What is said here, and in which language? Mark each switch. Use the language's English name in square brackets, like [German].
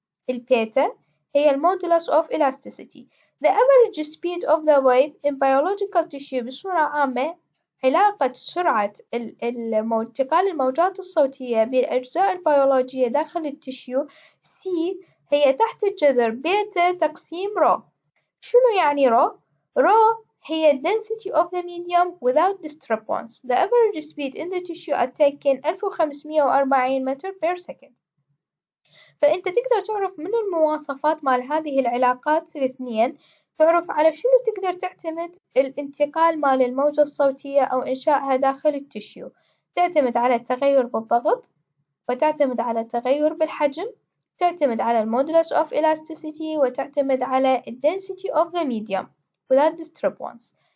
[Arabic] البيتا هي المودولس of elasticity. [English] The average speed of the wave in biological tissue [Arabic] بصورة عامة علاقة سرعة انتقال الموجات الصوتية بالأجزاء البيولوجية داخل التشيو C هي تحت الجذر بيتا تقسيم رو. شنو يعني رو؟ رو هي [English] density of the medium without disturbance. The average speed in the tissue at taken 1540 متر per second. [Arabic] فأنت تقدر تعرف من المواصفات مال هذه العلاقات الاثنين، تعرف على شنو تقدر تعتمد الانتقال مال الموجة الصوتية أو إنشائها داخل التشيو. تعتمد على التغير بالضغط، وتعتمد على التغير بالحجم، تعتمد على المودولس of elasticity، وتعتمد على [English] density of the medium without disturbance.